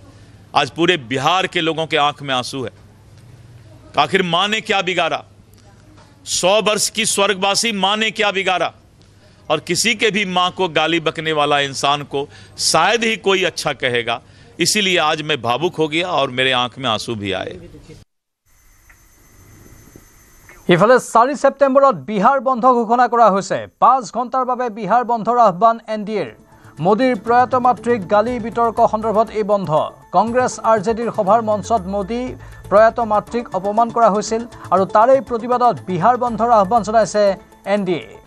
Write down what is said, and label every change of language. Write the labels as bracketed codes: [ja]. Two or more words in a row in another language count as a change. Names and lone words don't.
[hi] आज पूरे बिहार के लोगों के आंख में आंसू है। आखिर मां ने क्या बिगाड़ा? 100 वर्ष की स्वर्गवासी मां ने क्या बिगाड़ा? और किसी के भी मां को गाली बकने वाला इंसान को शायद ही कोई अच्छा कहेगा। इसीलिए आज मैं भावुक हो गया और मेरे आंख में आंसू भी आए। [as] ইফালে 4 ছেপ্টেম্বৰত বিহাৰ বন্ধ ঘোষণা কৰা হৈছে। 5 ঘণ্টাৰ বাবে বিহাৰ বন্ধৰ আহ্বান এনডিএৰ। মোদীৰ প্ৰয়াত মাতৃক গালি বিতৰ্ক সন্দৰ্ভত এই বন্ধ। কংগ্ৰেছ আৰজেডিৰ সভাৰ মঞ্চত মোদী প্ৰয়াত মাতৃক অপমান কৰা হৈছিল আৰু তাৰে প্ৰতিবাদত বিহাৰ বন্ধৰ আহ্বান জনাইছে এনডিএ।